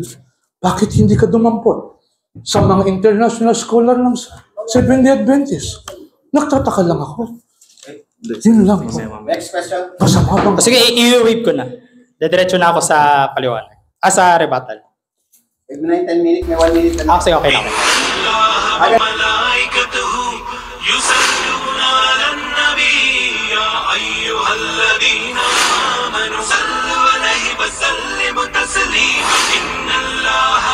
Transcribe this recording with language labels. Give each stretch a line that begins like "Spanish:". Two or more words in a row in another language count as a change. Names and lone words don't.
Filipino: Bakit hindi ka dumampot sa mga international scholar ng Seventh-day Adventist? Nagtataka lang ako. Yun lang po.
English: Next question.
Filipino: Masama bang... Sige, i-wave ko na. Dediretso na ako sa paliwanag. Sa rebuttal. Wait mo na yung 10 minutes, may 1 minute na. Sige, okay na.
Arabic: ملائكته يصلون على النبي يا أيها الذين آمنوا صلوا عليه وسلموا تسليما إن الله